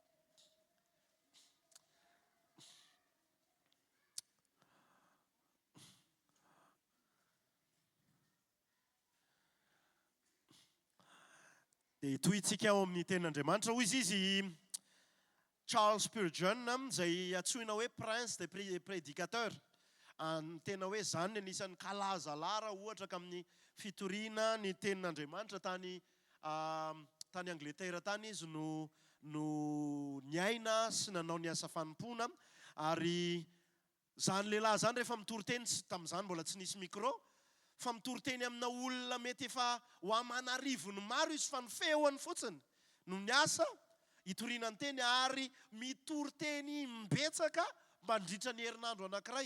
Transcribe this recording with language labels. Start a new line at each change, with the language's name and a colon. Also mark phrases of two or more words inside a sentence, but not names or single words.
Malagasy: Dia tohitsika ao amin'ny tenin'Andriamanitra hoy izy Charles Spurgeon izay atsoina hoe
French: prince des prédicateurs.
Malagasy: Tena hoe zany ny anisan'ny kalaza lara ohatra ka amin'ny fitoriana ny tenin'Andriamanitra tany Angletera tany izy no niaina sy nanao ny asa fanompoana. Ary zany lehilahy zany rehefa mitory teny tamin'izany mbola tsy nisy micro fa mitory teny amina olona mety efa ho amanarivony maro izy fa ny feoany fotsiny no ny asa itoriana ny teny ary mitory teny mbetsaka mba ndritra ny herinandro anankiray.